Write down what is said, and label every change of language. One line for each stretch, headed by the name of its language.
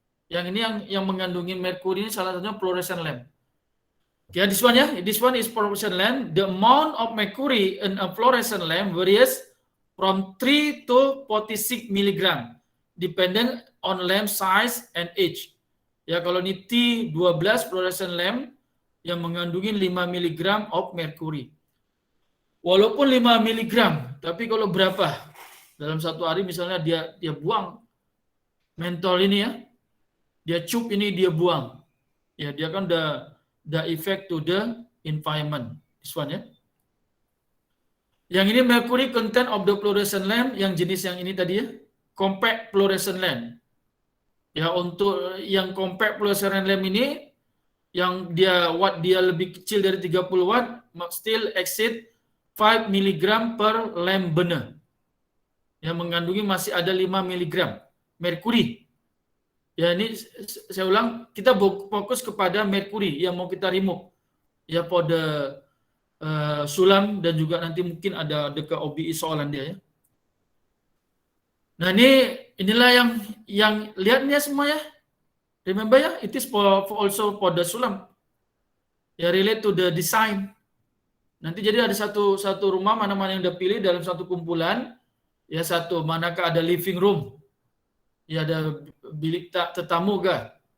Malay: Yang ini yang mengandungi merkuri ini salah satunya fluorescent lamp.
English: Yeah, this one this one is fluorescent lamp. The amount of mercury in a fluorescent lamp varies from 3 to 46 mg, dependent on lamp size and age.
Malay: Ya, kalau ini T12 fluorescent lamp yang mengandungi 5 mg
English: of mercury.
Malay: Walaupun 5 mg, tapi kalau berapa? Dalam satu hari misalnya dia buang mentol ini ya, dia cup ini dia buang. Ya, dia kan
English: the effect to the environment. This one ya.
Malay: Yang ini
English: mercury content of the fluorescent lamp,
Malay: yang jenis yang ini tadi ya,
English: compact fluorescent lamp.
Malay: Ya, untuk yang compact fluorescent lamp ini yang watt dia lebih kecil dari 30 watt
English: still exceed 5 mg per lamp burner.
Malay: Yang mengandungi masih ada 5 mg merkuri. Ya, ini saya ulang, kita fokus kepada merkuri yang mau kita remove. Ya, pada sulam dan juga nanti mungkin ada dekat OBI soalan dia ya. Nah, inilah yang lihatnya semua ya.
English: Remember ya, it is also for the sulam.
Malay: Ya,
English: relate to the design.
Malay: Nanti jadi ada satu rumah mana-mana yang udah pilih dalam satu kumpulan. Ya, satu manakah ada living room. Ya, ada bilik tetamu kah?